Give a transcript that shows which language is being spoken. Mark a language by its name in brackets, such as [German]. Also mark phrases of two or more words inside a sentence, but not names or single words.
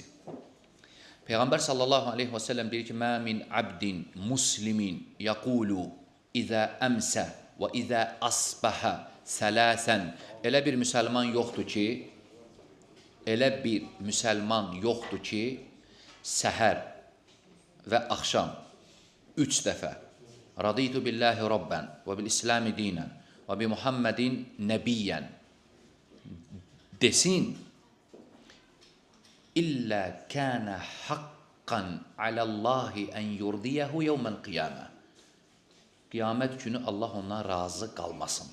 [Arabic] Peyğəmbər صلى الله عليه وسلم [Azerbaijani] deyir ki, [Arabic] ما من عبد مسلم يقول إذا أمسى وإذا أصبح ثلاثا. [Azerbaijani] Elə bir müsəlman yoxdur ki, səhər və axşam 3 dəfə [Arabic] رضيت بالله ربا وبالإسلام دينا وبمحمد نبيا desin, إلا كان حقا على الله أن يرضيه يوم القيامة. [Azerbaijani] Qiyamət günü Allah ondan razı qalmasın.